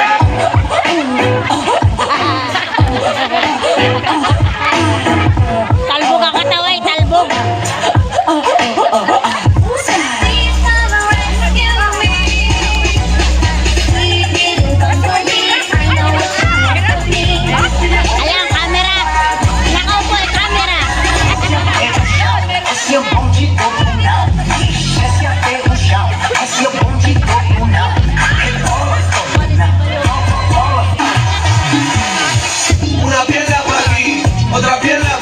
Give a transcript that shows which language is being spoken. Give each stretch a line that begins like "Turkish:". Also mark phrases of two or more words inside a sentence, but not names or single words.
Filipino: Talbog ang kataway, talbog. Ayan, camera. Nakaupo yung camera.
Portuguese: Esse é o bonde do Punão. Desce até o chão. Esse é o bonde do Punão.
Spanish: Una piedra por aquí, otra piedra.